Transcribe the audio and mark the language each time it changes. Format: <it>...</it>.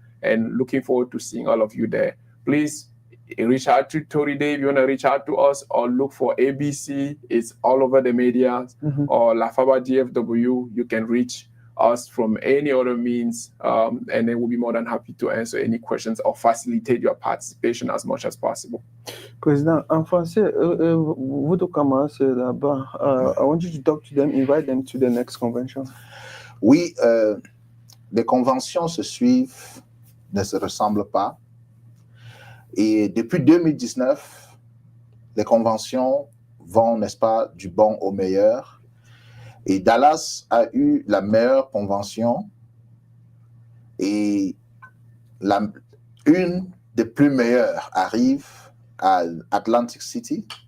<en>And looking forward to seeing all of you there. Please reach out to Tori Day if you want to reach out to us, or look for ABC. It's all over the media, or Lafaba DFW. You can reach us from any other means, and then we'll be more than happy to answer any questions or facilitate your participation as much as possible.</en> <fr>Président, en français, votre commence là-bas.</fr> <en>I want you to talk to them, invite them to the next convention.</en> <fr>Oui, les conventions se suivent, ne se ressemblent pas. Et depuis 2019, les conventions vont, n'est-ce pas, du bon au meilleur. Et Dallas a eu la meilleure convention et une des plus meilleures arrive à Atlantic City.</fr>